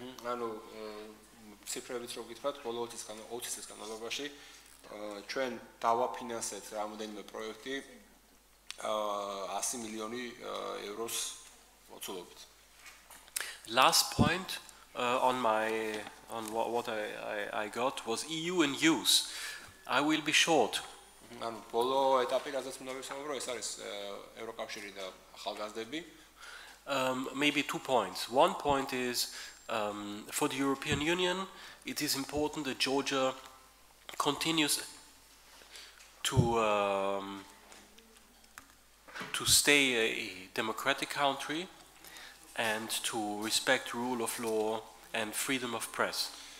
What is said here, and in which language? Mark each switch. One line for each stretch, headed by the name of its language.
Georgian: ანუ ციფრებით რო გითხრათ, ბოლო 20 წლის განმავლობაში ჩვენ დავაფინანსეთ რამოდენიმე პროექტი 100 მილიონი ევროს მოცულობით.
English: Last point on what I got was EU and youth. I will be short.
Georgian: ანუ ბოლო ეტაპი რაზეც უნდა ვისაუბრო, ეს არის ევროკავშირი და ახალგაზრდები.
English: Maybe 2 points. One point is for the European Union, it is important that Georgia continues to stay a democratic country and to respect rule of law and freedom of press.